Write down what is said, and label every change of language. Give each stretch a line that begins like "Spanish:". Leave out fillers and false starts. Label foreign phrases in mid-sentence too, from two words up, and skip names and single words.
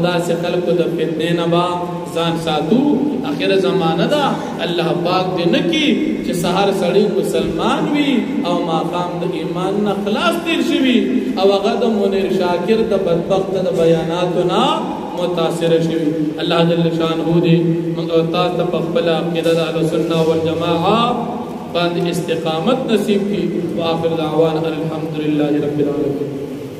Pashto: داسې خلکو د فتنې نه با ځان ساتو اخر زمانه ده الله پاک دې نه کی چې سحر سړی مسلمان وي او ماقام د ایمان نه خلاص تیر شي او هغه د منیر شاکر د بدبخت د بیاناتو نه متاثر شي الله جل شانه دې موږ تاسو په خپل عقیده د
Arabic: اهل سنت والجماعه
Pashto: باندې استقامت نصیب کی
Arabic: واخر دعوانا الحمدللہ رب العالمین